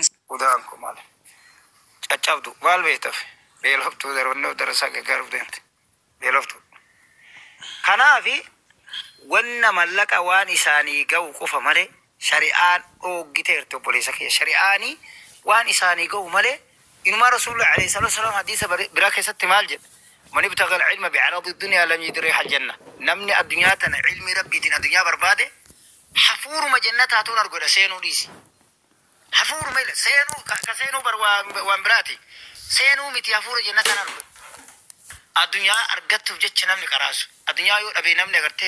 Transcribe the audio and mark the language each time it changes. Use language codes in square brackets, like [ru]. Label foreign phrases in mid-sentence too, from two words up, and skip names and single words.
[om] udaan ko maal caccabdu maal beektaaf beeloftuu darbannoo darasaa gaggaaruuf deemte beeloftuu kanaafi wanna mallaqa waan isaanii ga'u qofa malee shari'aan dhoggiteerti obboleessa kiyya shari'aanii waan isaanii ga'u malee inumaa rasuulullah [ar] عليه الصلاة والسلام [om] hadiisa biraa keessatti maal jedha [ar] من ابتغى العلم بعرض الدنيا لم يجد ريح [om] aljanna namni addunyaa tana cilmii rabbiitiin addunyaa barbaade hafuuruma jannataatuun argodha seenuu dhiisi hafuuruma ila seenuu ka seenuu bar waan biraati seenuu miti hafuura jannataan argodha addunyaa argattuuf jecha namni qaraasu addunyaa yoo dhabee namni agartee